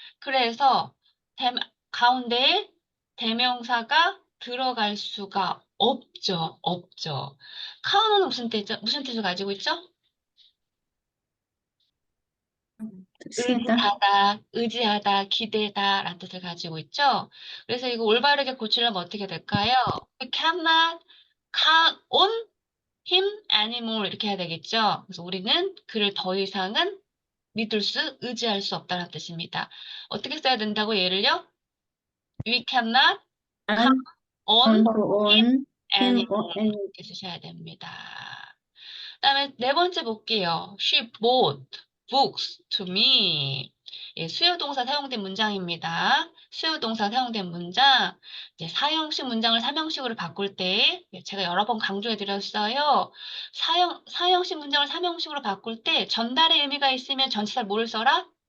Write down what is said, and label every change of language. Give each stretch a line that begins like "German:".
Korean: 그래서 가운데에 대명사가 들어갈 수가 없죠. 없죠. count는 무슨 뜻이죠? 무슨 뜻을 가지고 있죠? 세다. 의지하다, 기대다 라는 뜻을 가지고 있죠. 그래서 이거 올바르게 고치려면 어떻게 될까요?
English: We cannot count on him anymore
Korean: 이렇게 해야 되겠죠. 그래서 우리는 그를 더 이상은 믿을 수, 의지할 수 없다는 뜻입니다. 어떻게 써야 된다고 예를요?
English: We cannot count on him anymore
Korean: 이렇게 쓰셔야 됩니다. 그다음에 네 번째 볼게요.
English: She bought books to me.
Korean: 예, 수요동사 사용된 문장입니다. 수요동사 사용된 문장, 이제 사형식 문장을 삼형식으로 바꿀 때, 예, 제가 여러 번 강조해 드렸어요. 사형식 문장을 삼형식으로 바꿀 때 전달의 의미가 있으면 전치사를 뭐를 써라?